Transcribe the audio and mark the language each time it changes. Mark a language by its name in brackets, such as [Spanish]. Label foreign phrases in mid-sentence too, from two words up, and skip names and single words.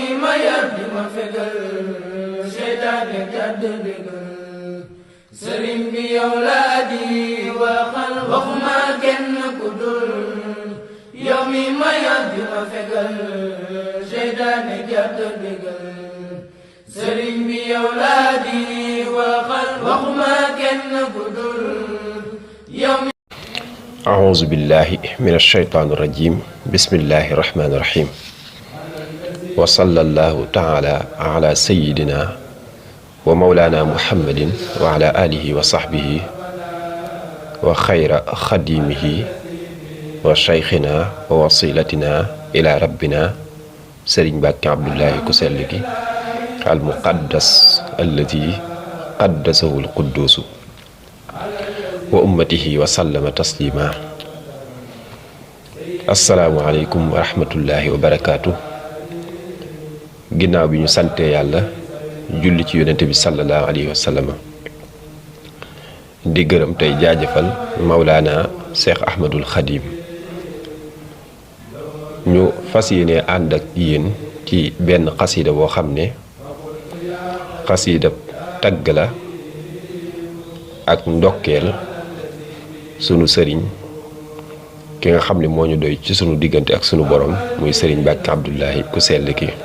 [Wolof] ma yar di ma fegal seytaane jàdd bégal sëriñ bi yow laa di waxal waxuma kenn ku dul yow mi ma yar di ma fegal seytaane jàdd bégal sëriñ bi yow laa di waxal waxuma kenn ku dul yow mi. [Arabic] أعوذ بالله من الشيطان الرجيم بسم الله الرحمن الرحيم وصلى الله تعالى على سيدنا ومولانا محمد وعلى آله وصحبه وخير خديمه وشيخنا ووصيلتنا إلى ربنا سرين باكي عبد الله كسلكي المقدس الذي قدسه القدوس وأمته وسلم تسليما. السلام عليكم ورحمة الله وبركاته. [Wolof] ginnaaw bi ñu sante yàlla julli ci yonent bi [Arabic] صلى الله عليه وسلم [Wolof] di gërëm tey jaajëfal Maulana Cheikh Ahmadul Khadim ñu fas yéene ànd ak yéen ci benn xasida boo xam ne xasida tagg la ak ndokkeel sunu sëriñ ki nga xam ne moo ñu doy ci sunu diggante ak sunu borom muy sëriñ Mbàkke Abdullahi ku sell ki